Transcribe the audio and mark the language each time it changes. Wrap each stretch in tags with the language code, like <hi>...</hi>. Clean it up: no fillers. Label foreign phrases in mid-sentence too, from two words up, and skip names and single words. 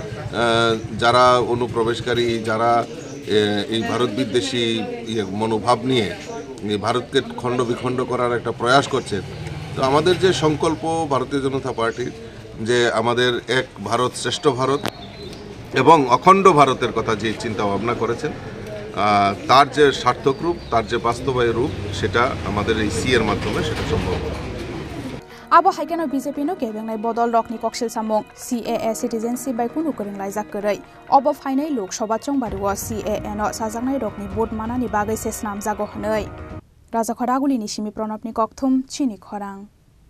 <bn>যারা অনুপ্রবেশকারী যারা এই ভারত বিদ্বেষী মনোভাব নিয়ে ভারতকে খণ্ড বিখণ্ড করার একটা প্রয়াস করছে তো আমাদের যে সংকল্প ভারতীয় জনতা পার্টির যে আমাদের এক ভারত শ্রেষ্ঠ ভারত এবং অখণ্ড ভারতের কথা যে চিন্তা ভাবনা করেছেন তার যে সার্থক রূপ তার যে বাস্তবায়ী রূপ সেটা আমাদের এই সিএর মাধ্যমে সেটা সম্ভব হবে</bn> <trp>Abo haikeno BJP no kebengnai bodol rokni koksil samung CAA citizenship by kunu koringlai jakkorei obo phainai lok sabha chongbaru CAA no sajaknai rokni vote manani bagai se snamjago hnoi Raja Khoraguli ni simi pranabni kokthum chini Khorang</trp>